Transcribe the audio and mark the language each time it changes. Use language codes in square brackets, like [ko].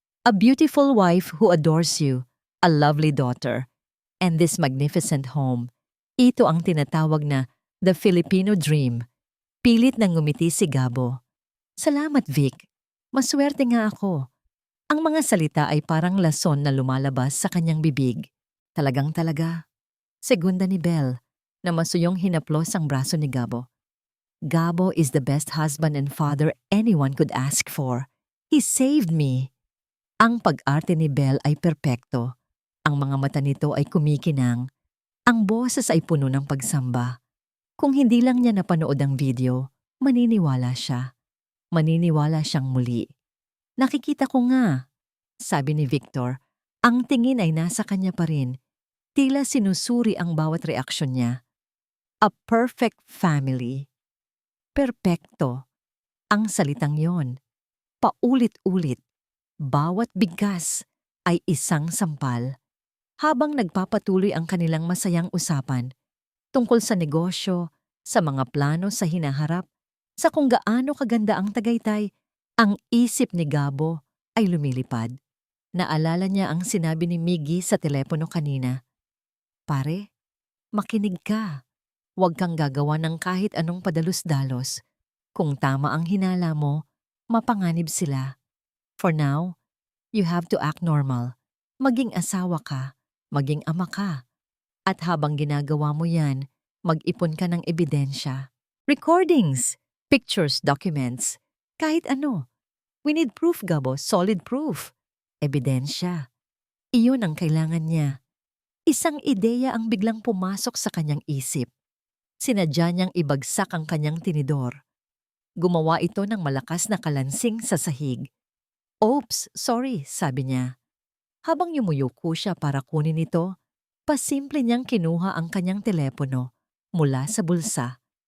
[en] A beautiful wife who adores you, a lovely daughter, and this magnificent home. [tl] Ito ang tinatawag na [en] the Filipino dream. [tl] Pilit nang ngumiti si Gabo. Salamat, Vic. Maswerte nga ako. Ang mga salita ay parang lason na lumalabas sa kanyang bibig. Talagang talaga. Segunda ni Belle, na masuyong hinaplos ang braso ni Gabo. [en] Gabo is the best husband and father anyone could ask for. He saved me. [tl] Ang pag-arte ni Belle ay perpekto. Ang mga mata nito ay kumikinang. Ang boses ay puno ng pagsamba. Kung hindi lang niya napanood ang video, maniniwala siya. Maniniwala siyang muli. Nakikita ko nga, sabi ni Victor. Ang tingin ay nasa kanya pa rin. Tila sinusuri ang bawat reaksyon niya. [en] A perfect family. Perpekto. [tl] Ang salitang yon. Paulit-ulit. Bawat bigkas ay isang sampal. Habang nagpapatuloy ang kanilang masayang usapan, tungkol sa negosyo, sa mga plano sa hinaharap, sa kung gaano kaganda ang Tagaytay, ang isip ni Gabo ay lumilipad. Naalala niya ang sinabi ni Miggy sa telepono kanina. Pare, makinig ka. Huwag kang gagawa ng kahit anong padalos-dalos. Kung tama ang hinala mo, mapanganib sila. [en] For now, you have to act normal. [tl] Maging asawa ka, maging ama ka. At habang ginagawa mo yan, mag-ipon ka ng ebidensya. [en] Recordings, pictures, documents, [tl] kahit ano. [en] We need proof, Gabo, solid proof. [tl] Ebidensya. Iyon ang kailangan niya. Isang ideya ang biglang pumasok sa kanyang isip. Sinadya niyang ibagsak ang kanyang tinidor. Gumawa ito ng malakas na kalansing sa sahig. Oops, sorry, sabi niya. Habang yumuyuko siya para kunin ito, pasimple niyang kinuha ang kanyang telepono mula sa bulsa.